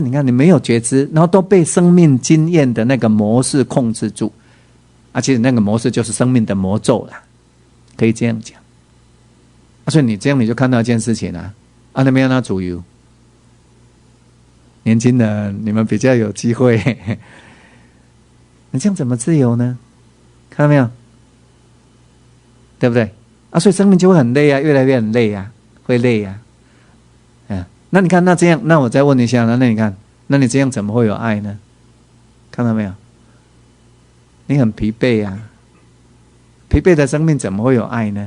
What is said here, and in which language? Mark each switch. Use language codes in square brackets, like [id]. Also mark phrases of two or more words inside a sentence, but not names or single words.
[zh] 你看你沒有覺知，然後都被生命經驗的那個模式控制住，其實那個模式就是生命的魔咒啦，可以這樣講。所以你這樣你就看到一件事情啊，那邊那主有。年輕人，你們比較有機會。你這樣怎麼自由呢？看到沒有？對不對？所以生命就會很累啊，越來越很累啊，會累啊。那你看，那這樣，那我再問一下，那你看，那你這樣怎麼會有愛呢？看到沒有？你很疲憊啊，疲憊的生命怎麼會有愛呢？